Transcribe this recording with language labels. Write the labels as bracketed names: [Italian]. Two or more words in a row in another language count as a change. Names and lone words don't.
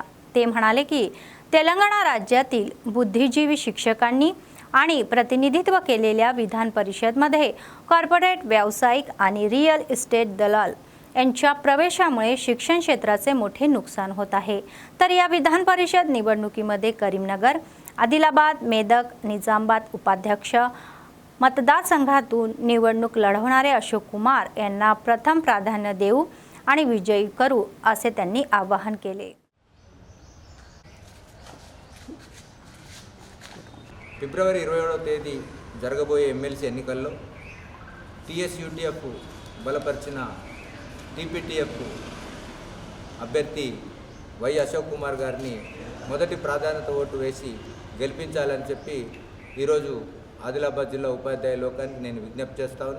[Marathi] ते म्हणाले की तेलंगणा राज्यातील बुद्धिजीवी शिक्षकांनी आणि प्रतिनिधित्व केलेल्या विधान परिषदमध्ये कॉर्पोरेट व्यावसायिक आणि रिअल इस्टेट दलाल यांच्या प्रवेशामुळे शिक्षण क्षेत्राचे मोठे नुकसान होत आहे. तर या विधान परिषद निवडणुकीमध्ये करीमनगर, आदिलाबाद, मेदक, निजामाबाद उपाध्यक्ष मतदारसंघातून निवडणूक लढवणारे अशोक कुमार यांना प्रथम प्राधान्य देऊ आणि विजयी करू असे त्यांनी आवाहन केले. [Telugu] ఫిబ్రవరి 27వ తేదీ జరగబోయే ఎమ్మెల్సీ ఎన్నికల్లో TSUTF బలపరిచిన TPTF అభ్యర్థి వై అశోక్ కుమార్ గారిని మొదటి ప్రాధాన్యత ఓటు వేసి గెలిపించాలని చెప్పి ఈరోజు ఆదిలాబాద్ జిల్లా ఉపాధ్యాయ లోకానికి నేను విజ్ఞప్తి చేస్తా ఉన్నా.